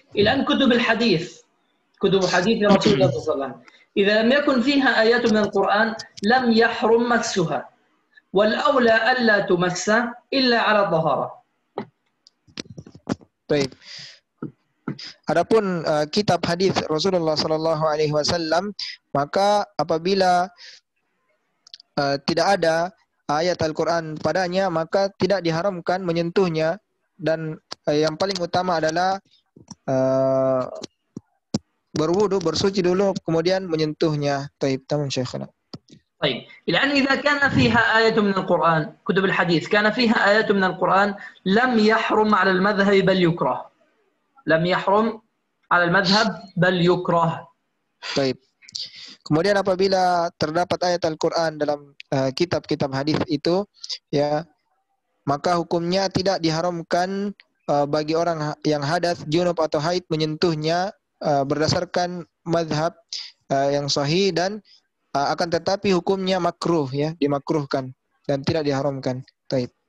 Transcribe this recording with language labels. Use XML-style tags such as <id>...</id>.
<ar>الآن كتب الحديث، كتب حديث رسول الله صلى الله عليه وسلم، إذا لم يكن فيها آيات من القرآن لم يحرم مسها، والأولى ألا تمس إلا على الطهارة.</ar> <id>Baik. Adapun kitab hadis Rasulullah Sallallahu Alaihi Wasallam, maka apabila tidak ada ayat Al-Quran padanya, maka tidak diharamkan menyentuhnya, dan yang paling utama adalah berwudu, bersuci dulu, kemudian menyentuhnya.</id> <ar>Taib, tamam Syekhana. طيب الآن إذا كان فيها آية من القرآن، كتب الحديث كان فيها آية من القرآن لم يحرم على المذهب بل يكره، لم يحرم على المذهب بل يكره.</ar> <id>Taib. Kemudian apabila terdapat ayat Al-Quran dalam kitab-kitab hadis itu, ya, maka hukumnya tidak diharamkan bagi orang yang hadas, junub atau haid menyentuhnya berdasarkan mazhab yang sahih, dan akan tetapi hukumnya makruh, ya, dimakruhkan dan tidak diharamkan. Taib.</id>